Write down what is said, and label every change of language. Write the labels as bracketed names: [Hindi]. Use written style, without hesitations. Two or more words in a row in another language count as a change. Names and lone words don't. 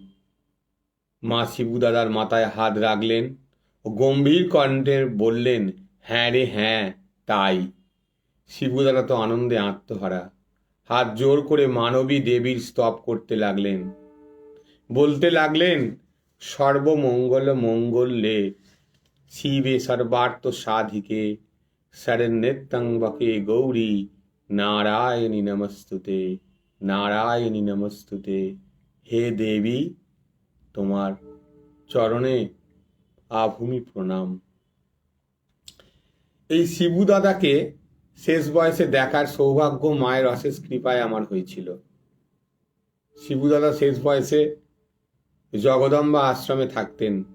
[Bangla] মা শিবু দাদার মাথায় হাত রাখলেন ও গম্ভীর কণ্ঠে বললেন, হ্যাঁ রে হ্যাঁ, তাই। শিবু দাদা তো আনন্দে আত্মহারা, হাত জোর করে মানবী দেবীর স্তব করতে লাগলেন। বলতে লাগলেন, [Sanskrit] সর্বমঙ্গল মঙ্গলে শিবে সর্বার্থ সাধিকে শরণ্যত্র্যম্বকে গৌরী নারায়ণী নমস্তুতে, নারায়ণী নমস্তুতে। [Bangla] হে দেবী, তোমার চরণে আভূমি প্রণাম। এই শিবু দাদাকে শেষ বয়সে দেখার সৌভাগ্য মায়ের অশেষ কৃপায় আমার হয়েছিল। শিবু দাদা শেষ বয়সে জগদম্বা আশ্রমে থাকতেন।